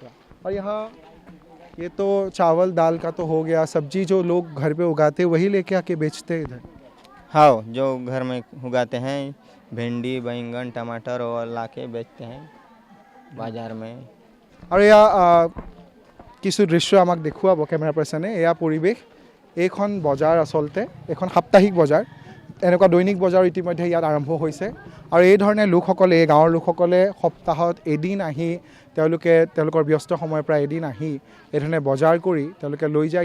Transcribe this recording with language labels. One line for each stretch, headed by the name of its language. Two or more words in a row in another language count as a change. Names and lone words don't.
Hindi: और यहाँ ये तो चावल दाल का तो हो गया, सब्जी जो लोग घर पे उगाते हैं वही लेके आके बेचते हैं इधर? हाँ, जो घर में उगाते हैं, भिंडी, बैंगन, टमाटर और लाके बेचते हैं बाजार में।
Assamese: আৰু এয়া কিছু দৃশ্য আমাক দেখুৱাব কেমেৰা পাৰ্চনে। এয়া পৰিৱেশ, এইখন বজাৰ আচলতে এখন সাপ্তাহিক বজাৰ, এনেকুৱা দৈনিক বজাৰ ইতিমধ্যে ইয়াত আৰম্ভ হৈছে। আৰু এই ধৰণে লোকসকলে, এই গাঁৱৰ লোকসকলে সপ্তাহত এদিন আহি তেওঁলোকে তেওঁলোকৰ ব্যস্ত সময়ৰ পৰা এদিন আহি এই ধৰণে বজাৰ কৰি তেওঁলোকে লৈ যায়।